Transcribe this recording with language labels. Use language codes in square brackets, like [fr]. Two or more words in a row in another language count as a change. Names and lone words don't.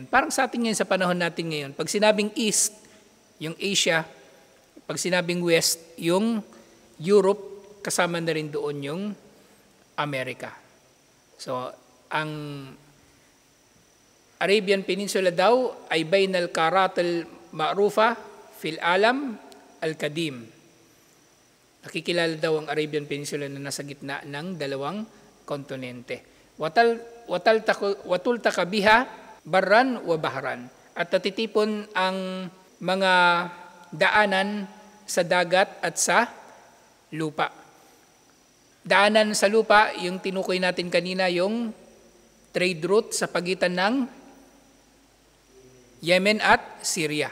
[tl] Parang sa atin ngayon, sa panahon natin ngayon, pag sinabing East, yung Asia, pag sinabing West, yung Europe, kasama na rin doon yung Amerika. So, ang Arabian Peninsula daw ay [ar] بين القارات المعروفة في العالم القديم. [tl] Nakikilala daw ang Arabian Peninsula na nasa gitna ng dalawang kontinente. [ar] وتلتقي بها برا وبحرا. [tl] At natitipon ang mga daanan sa dagat at sa lupa. Daanan sa lupa, yung tinukoy natin kanina, yung [en] trade route [tl] sa pagitan ng Yemen at Syria.